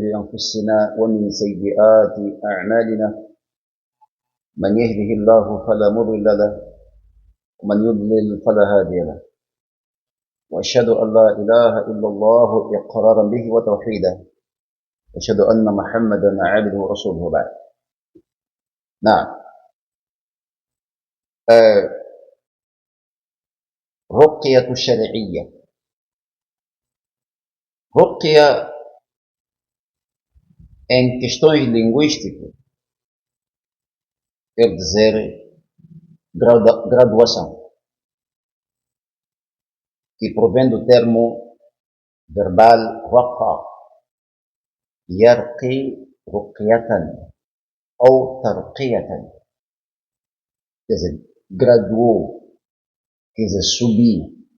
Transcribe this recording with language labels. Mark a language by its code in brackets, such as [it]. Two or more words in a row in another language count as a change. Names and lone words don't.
[ar] أنفسنا ومن سيئات أعمالنا من يهده الله فلا مضل له ومن يضلل فلا هادي له وأشهد أن لا إله إلا الله إقرارا به وتوحيدا وأشهد أن محمدا عبده ورسوله بعد. نعم. رقية الشرعية. [pt] رقية em questões linguísticas quer dizer graduação, que provém do termo verbal [ar] رقى يرقي رقية [pt] ou tarqiyatan, quer dizer, graduou, quer dizer, subir.